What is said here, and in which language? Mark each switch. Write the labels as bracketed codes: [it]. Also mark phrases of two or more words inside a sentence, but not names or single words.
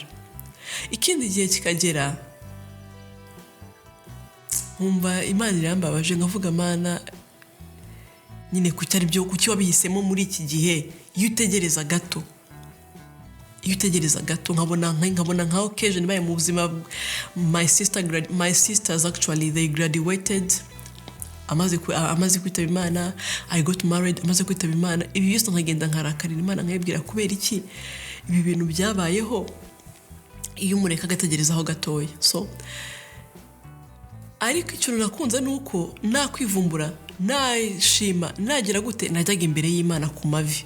[rw] Ikindi gihe kikagera nkumva Imana irambabaje, nkavuga Mana nyine kucyari byo, kuki wabihisemo muri iki gihe. Iyo utegereza gato nkabona nka occasion baye mu buzima. [en] My sisters actually they graduated, [rw] amaze kwitaba Imana. [en] I got married, [rw] amaze kwitaba Imana. Ibi byose nkagenda nkarakarira Imana, nkayibwira kubera iki ibi bintu byabayeho. Iyo umureka agategerezaho gatoya. So ariko ikintu nakunze nuko nakwivumbura, nashima, nagira gute, najyaga imbere y'Imana ku mavi.